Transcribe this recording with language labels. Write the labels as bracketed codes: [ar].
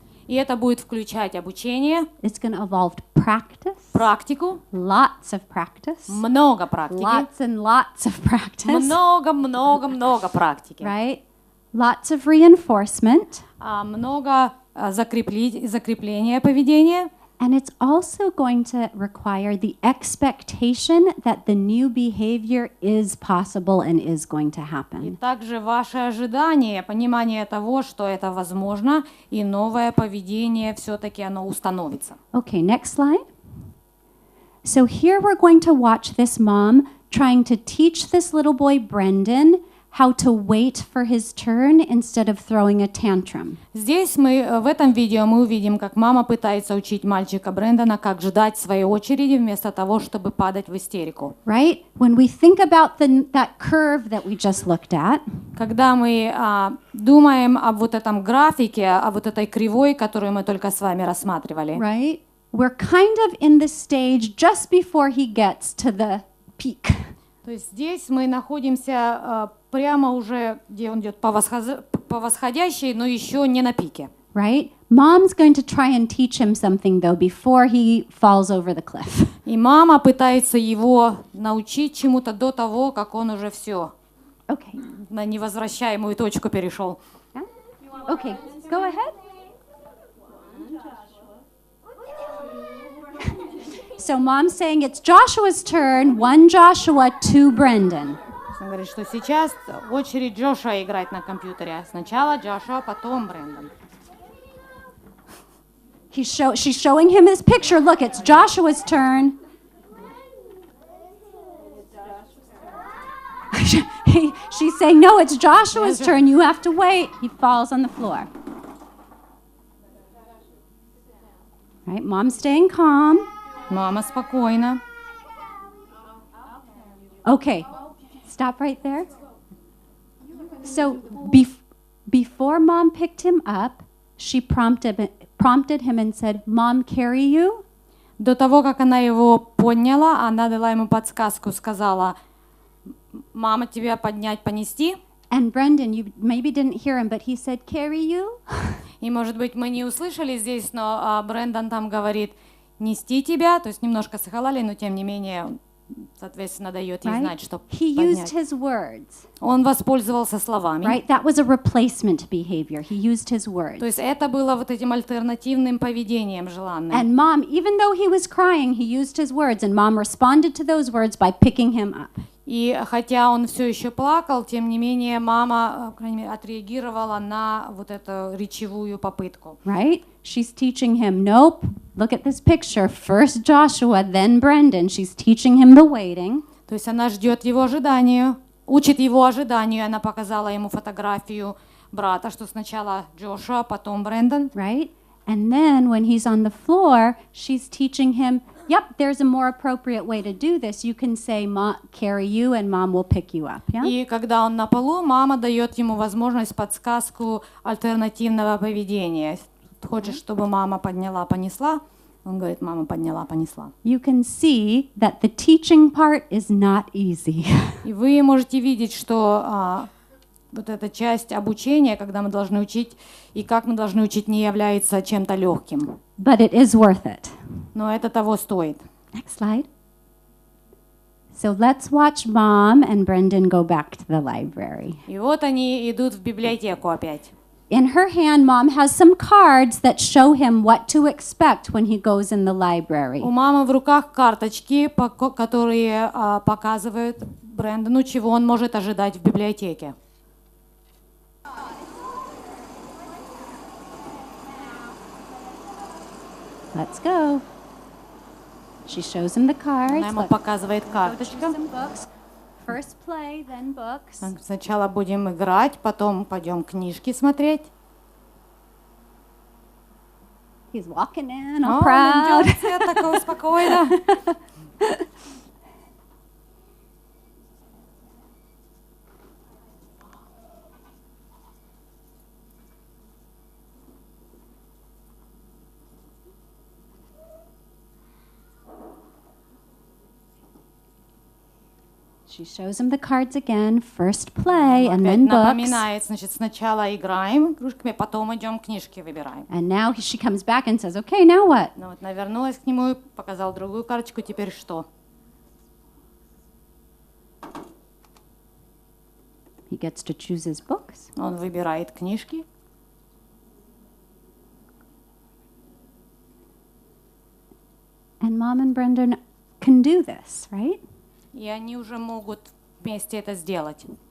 [ru] и это будет включать обучение, [en] It's going to involve practice, [ru] практику, [en] lots of practice, [ru] много практики, [en] lots and lots of practice, [ru] много практики, [en] right? Lots of reinforcement. [ru] много закрепления поведения. [en] And it's also going to require the expectation that the new behavior is possible and is going to [ru] И [en] happen. [ru] также ваше ожидание, понимание того, что это возможно, и новое поведение все-таки оно установится. [en] Okay, next slide. So here we're going to watch this mom trying to teach this little boy, Brendan, how to wait for his turn instead of throwing a tantrum. [ru] Здесь в этом видео мы увидим, как мама пытается учить мальчика Брэндона, как ждать своей очереди вместо того, чтобы падать в истерику. [en] Right? When we think about that curve that we just looked at, [ru] Когда мы думаем об вот этом графике, о вот этой кривой, которую мы только с вами рассматривали, [en] right? We're kind of in the stage just before he gets to the peak. [ru] то есть здесь мы находимся прямо уже, где он идет по восходящей, но еще не на пике. [en] Right? Mom's going to try and teach him something though before he falls over the cliff. [ru] И мама пытается его научить чему-то до того, как он уже все [en] Okay. [ru] на невозвращаемую точку перешел. [en] Yeah? Okay, go ahead. So mom's saying it's Joshua's turn, 1 Joshua, 2 Brendan. [ru] Он говорит, что сейчас очередь Джошуа играть на компьютере. Сначала Джошуа, потом Брэндон. [en] She's showing him his picture. Look, it's Joshua's turn. She's saying, no, it's Joshua's turn. You have to wait. He falls on the floor. Right? Mom's staying calm. [ru] Мама спокойно. [en] Okay. Stop right there. So before Mom picked him up, she prompted him and said, "Mom, carry you?" [ru] До того, как она его подняла, она дала ему подсказку, сказала: «Мама, тебя поднять, понести?» [en] And Brendan, you maybe didn't hear him, but he said, "Carry you?" [ru] И, может быть, мы не услышали здесь, но Брэндон там говорит: «Нести тебя», то есть немножко с Халали, но тем не менее, он, соответственно, дает ей знать, что [en] He used [ru] поднять. [en] his words. [ru] Он воспользовался словами. [en] Right? That was a replacement behavior. He used his words. [ru] То есть это было вот этим альтернативным поведением желанным. [en] And Mom, even though he was crying, he used his words, and Mom responded to those words by picking him up. [ru] И хотя он все еще плакал, тем не менее мама, по крайней мере, отреагировала на вот эту речевую попытку. [en] Right? She's teaching him, nope, look at this picture. First Joshua, then Brendan. She's teaching him the waiting. [ru] То есть она ждет его ожиданию, учит его ожиданию. Она показала ему фотографию брата, что сначала Джошуа, потом Брэндон. [en] Right? And then when he's on the floor, she's teaching him, yep, there's a more appropriate way to do this. You can say, Mom, carry you, and Mom will pick you up. Yeah? [ru] И когда он на полу, мама дает ему возможность, подсказку альтернативного поведения. Хочешь, чтобы мама подняла, понесла? Он говорит, мама подняла, понесла. [en] You can see that the teaching part is not easy. [ru] И вы можете видеть, что вот эта часть обучения, когда мы должны учить, и как мы должны учить, не является чем-то легким. [en] But it is worth it. [ru] Но это того стоит. [en] Next slide. So let's watch Mom and Brendan go back to the library. [ru] И вот они идут в библиотеку опять. [en] In her hand, Mom has some cards that show him what to expect when he goes in the library. [ru] У мамы в руках карточки, которые показывают Брэндону, чего он может ожидать в библиотеке. [en] Let's go. She shows him the cards. [ru] Она ему показывает карточку. [en] Some books. First play, then books. [ru] Сначала будем играть, потом пойдем книжки смотреть. [en] He's walking in, all [ru] Он [en] proud. [ru] идет такого спокойно. [en] She shows him the cards again. First play, and then books. [ru] Напоминает, значит, сначала играем игрушками, потом идем книжки выбираем. [en] And now she comes back and says, okay, now what? [ru] Ну вот, она вернулась к нему, показал другую карточку, теперь что? [en] He gets to choose his books. [ru] Он выбирает книжки. [en] And Mom and Brendan can do this, right? [ru] И они уже могут вместе это сделать.